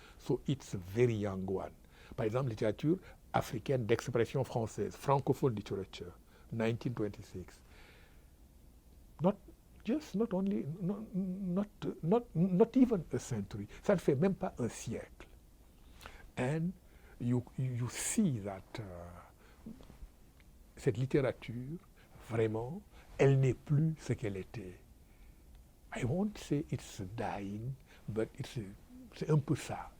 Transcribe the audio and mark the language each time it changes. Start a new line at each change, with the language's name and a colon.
English: So it's a very young one.
French: Par exemple, littérature africaine d'expression française,
English: francophone literature, 1926. Not only, not even a century.
French: Ça ne fait même pas un siècle.
English: And you see that
French: cette littérature, vraiment, elle n'est plus ce qu'elle était.
English: I won't say it's dying, but
French: c'est un peu ça.